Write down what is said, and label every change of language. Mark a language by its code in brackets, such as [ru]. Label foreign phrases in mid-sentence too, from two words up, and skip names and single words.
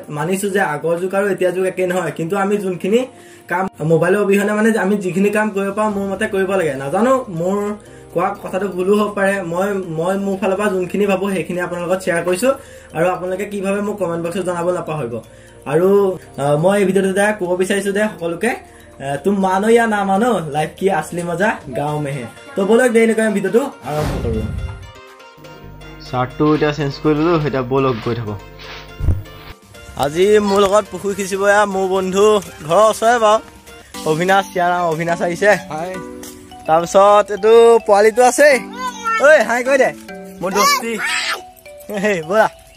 [as] মানিছো যে আগৰ যুগ আৰু এতিয়া যুগ একে নহয়, কিন্তু আমি যোনখিনি কাম মোবাইলৰ অবিহনে মানে আমি যিখিনি কাম কৰিব পাৰোঁ মোৰ মতে কৰিব লাগে। নাজানো মোৰ কোৱা কথাটো ভুলো হ'ব পাৰে, মই মোৰ ফালৰ পৰা যোনখিনি ভাবো সেইখিনি আপোনাৰ লগত শ্বেয়াৰ কৰিছো। আৰু আপোনালোকে কি ভাবে মোক কমেণ্ট বক্সত জনাব নাপাহৰিব। আৰু মই এই ভিডিঅ'টোৰ দ্বাৰা ক'ব বিচাৰিছো যে সকলোকে [hi] तुम मानो या ना मानो, लाइफ की असली मजा गाँव में है। [as] তো বলক দেৰি নকৰি ভিডিঅ'টো আৰম্ভ কৰো। চাৰ্টটো এতিয়া চেঞ্জ কৰি দিলো, এতিয়া বলক গৈ থাকো। আজি মোৰ লগত পুখুৰী সিঁচিব মোৰ বন্ধু ঘৰৰ ওচৰে বাৰু অভিনাশ আহিছে। তাৰপিছত এইটো পোৱালিটো আছে, ঐ হাই কৈ দে মোৰ দোস্তি ব'লা।